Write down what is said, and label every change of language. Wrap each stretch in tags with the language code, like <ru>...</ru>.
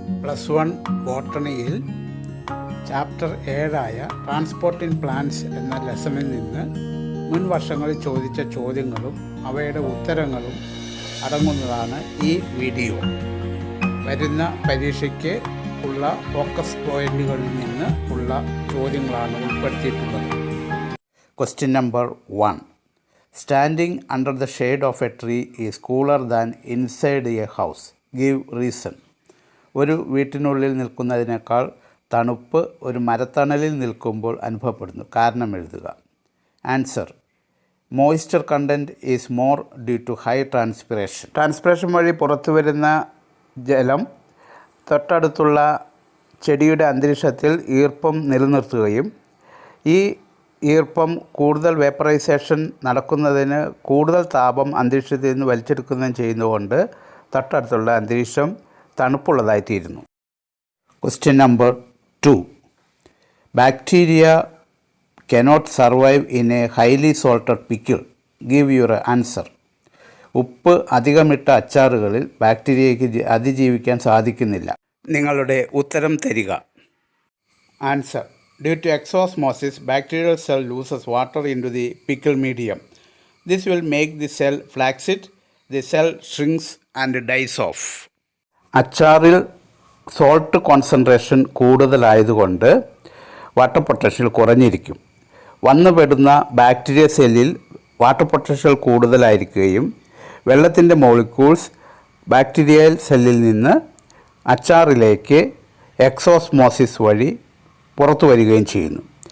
<ml>+1 ബോട്ടണിയിൽ chapter 7 transport in plants എന്ന ലെസണിൽ നിന്ന് മുൻ വർഷങ്ങളിൽ ചോദിച്ച ചോദ്യങ്ങളും അവയുടെ ഉത്തരങ്ങളും അടങ്ങുന്നതാണ് ഈ വീഡിയോ. വരുന്ന പരീക്ഷയ്ക്ക് ഉള്ള ഫോക്കസ് പോയിന്റുകളിൽ നിന്ന് ഉള്ള ചോദ്യങ്ങളാണ് ഉൾപ്പെടുത്തിയിട്ടുള്ളത്.</ml> <en>Question number 1. Standing under the shade of a tree is cooler than inside a house. Give reason.</en> <ml>ഒരു വീട്ടിനുള്ളിൽ നിൽക്കുന്നതിനേക്കാൾ തണുപ്പ് ഒരു മരത്തണലിൽ നിൽക്കുമ്പോൾ അനുഭവപ്പെടുന്നു. കാരണം എഴുതുക.</ml> <en>Answer: moisture content is more due to high transpiration.</en> <ml>Transpiration വഴി പുറത്തു വരുന്ന ജലം തൊട്ടടുത്തുള്ള ചെടിയുടെ അന്തരീക്ഷത്തിൽ ഈർപ്പം നിലനിർത്തുകയും ഈ ഈർപ്പം കൂടുതൽ വേപ്പറൈസേഷൻ നടക്കുന്നതിന് കൂടുതൽ താപം അന്തരീക്ഷത്തിൽ നിന്ന് വലിച്ചെടുക്കുകയും ചെയ്യുന്നതുകൊണ്ട് തൊട്ടടുത്തുള്ള അന്തരീക്ഷം തണുപ്പുള്ളതായിത്തീരുന്നു.</ml> <en>Question number 2. Bacteria cannot survive in a highly salted pickle. Give your answer.</en> <ml>ഉപ്പ് അധികമിട്ട അച്ചാറുകളിൽ ബാക്ടീരിയയ്ക്ക് അതിജീവിക്കാൻ സാധിക്കുന്നില്ല. നിങ്ങളുടെ ഉത്തരം തരിക.</ml> <en>Answer: Due to exosmosis, bacterial cell loses water into the pickle medium. This will make the cell flaccid. The cell shrinks and dies off.</en> <ml>അച്ചാറിൽ salt concentration കൂടുതലായതുകൊണ്ട് water potential കുറഞ്ഞിരിക്കും. വന്നുപെടുന്ന bacteria സെല്ലിൽ water potential കൂടുതലായിരിക്കുകയും വെള്ളത്തിൻ്റെ molecules bacterial സെല്ലിൽ നിന്ന് അച്ചാറിലേക്ക് എക്സോസ്മോസിസ് വഴി പുറത്തു വരികയും ചെയ്യുന്നു.</ml>